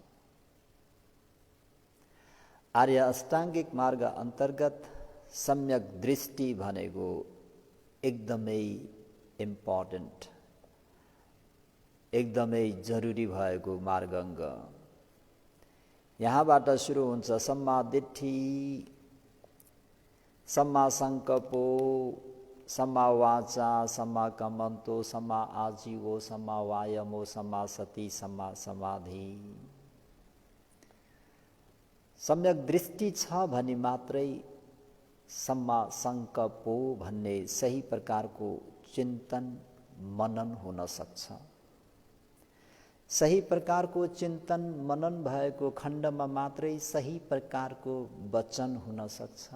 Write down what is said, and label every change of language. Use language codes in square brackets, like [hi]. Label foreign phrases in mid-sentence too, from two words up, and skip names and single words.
[ne] आर्य अष्टाङ्गिक मार्ग अन्तर्गत सम्यक दृष्टि भनेको एकदमै इम्पोर्टेन्ट, एकदमै जरुरी भएको मार्गाङ्ग। यहाँबाट सुरु हुन्छ [pi] सम्मा दिट्ठी, सम्मा संकल्पो, सम्मा वाचा, सम्मा कम्मन्तो, सम्मा आजीवो, सम्मा वायमो, सम्मा सति, सम्मा समाधि। [ne] सम्यक दृष्टि छ भने मात्रै [pi] सम्मा संकल्पो [ne] भन्ने सही प्रकारको चिन्तन मनन हुन सक्छ। सही प्रकारको चिन्तन मनन भएको खण्डमा मात्रै सही प्रकारको वचन हुन सक्छ।